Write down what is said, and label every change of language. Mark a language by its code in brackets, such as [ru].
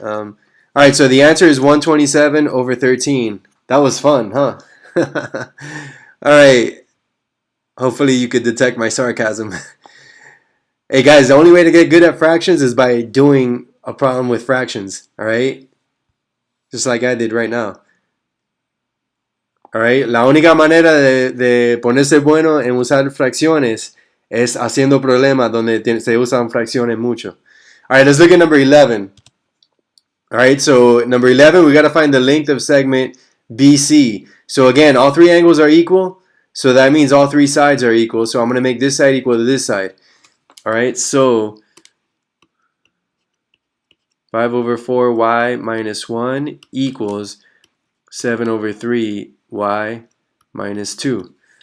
[en] Alright, so the answer is 127 over 13. That was fun, huh? Alright. Hopefully you could detect my sarcasm. Hey guys, the only way to get good at fractions is by doing a problem with fractions. Alright? Just like I did right now. Alright? [es] La única manera de ponerse bueno en usar fracciones es haciendo problemas donde se usan fracciones mucho. [en] Alright, let's look at number 11. Alright, so number 11, we got to find the length of segment BC. So again, all three angles are equal. So that means all three sides are equal. So I'm going to make this side equal to this side. Alright, so 5 over 4y minus 1 equals 7 over 3y minus 2.